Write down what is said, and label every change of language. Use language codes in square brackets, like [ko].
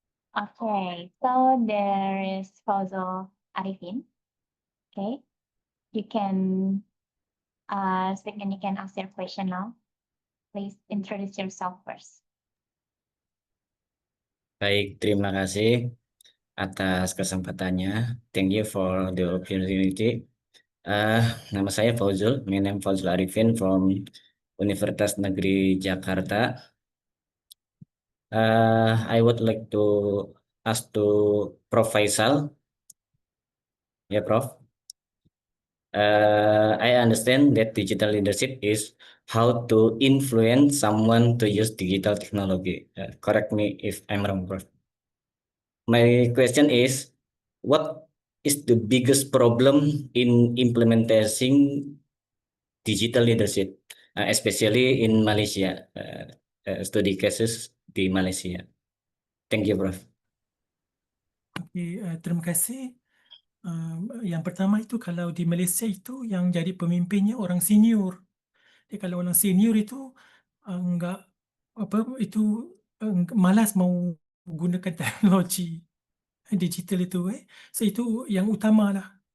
[en] Okay, so there is Fauzul Arifin. Okay, you can speak and you can ask your question now. Please introduce yourself first. [id] Baik, terima kasih atas kesempatannya. [en] Thank you for the opportunity. [id] Nama saya [en] Fauzul, my name Fauzul Arifin from Universitas Negeri Jakarta. I would like to ask to Prof. Faisal. Yeah, Prof. I understand that digital leadership is how to influence someone to use digital technology. Correct me if I'm wrong, Prof. My question is, what is the biggest problem in implementing digital leadership, especially in Malaysia, study cases di Malaysia? Thank you, Prof. [id] Terima kasih. Yang pertama itu kalau di Malaysia itu yang jadi pemimpinnya orang senior. Jadi kalau orang senior itu enggak apa itu malas mau gunakan teknologi digital itu So itu yang utama lah.